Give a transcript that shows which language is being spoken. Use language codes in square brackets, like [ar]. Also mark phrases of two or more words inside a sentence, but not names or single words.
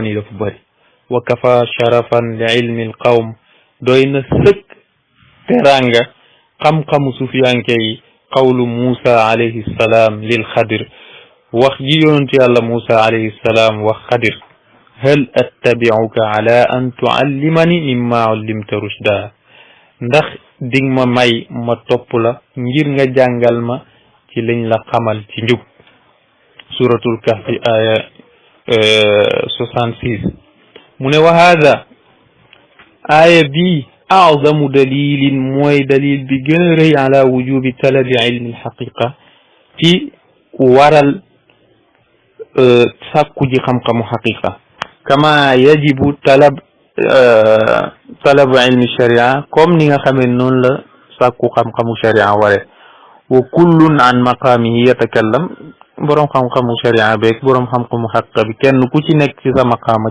[wo] yi dafa bëri [ar] وكفى شرفا لعلم القوم [wo] doy na sëkk teranga xam-xamu sufiyanke yi [ar] قول موسى عليه السلام للخضر [wo] wax ji yonent yàlla Musa [ar] عليه السلام [wo] wax Xadir [ar] هل أتبعك على أن تعلمن مما علمت رشدا [wo] ndax dig ma may ma topp la ngir nga jàngal ma ci liñ la xamal ci njub [ar] سورة الكهف آية [wo] 66 mu ne [ar] وهذا [wo] aya bi [ar] أعظم دليل [wo] mooy dalil bi gën a rëy [ar] على وجوب طلب علم الحقيقة [wo] ci waral sàkku ji xam-xamu xaqiqa [ar] كما يجب طلب علم الشريعة [wo] comme ni nga xamee noonu la sàkku xam-xamu sharia ware [ar] وكل عن مقامه يتكلم [wo] boroom xam-xamu sharia beeg boroom xam-xamu xaqiqa bi kenn ku ci nekk ci sa maqaama